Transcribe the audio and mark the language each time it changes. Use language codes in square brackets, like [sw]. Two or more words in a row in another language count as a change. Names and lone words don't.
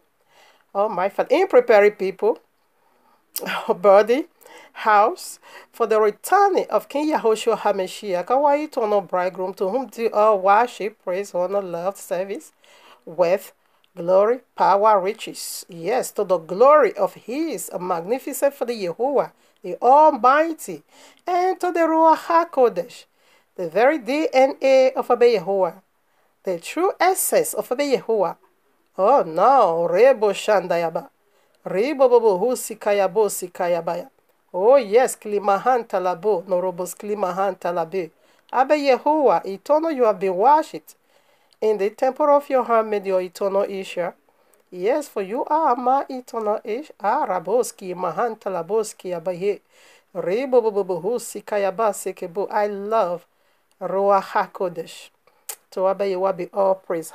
[en] Oh my father, in preparing people, body, house, for the returning of King Yahushua HaMashiach, our eternal bridegroom, to whom do all worship, praise, honor, love, service, with glory, power, riches. Yes, to the glory of His magnificent for the Yahuwah, the Almighty, and to the Ruach HaKodesh, the very DNA of Abba Yahuwah, the true essence of Abba Yahuwah. Oh no, Rebo Shandayaba, Rebo Bobo Husikayabo Sikayabaya. Oh yes, Klimahan Talabo, Norobos Klimahan Talabe. Abba Yahuwah, eternal, you have been worshipped in the temple of your handmaid, your eternal Isha. Yes, for you are my eternal Ish. Raboski, Mahantalaboski, Abaye. Rebobobohusi, Kayaba, Sekebo. I love Ruach HaKodesh. To Abaye be all praise.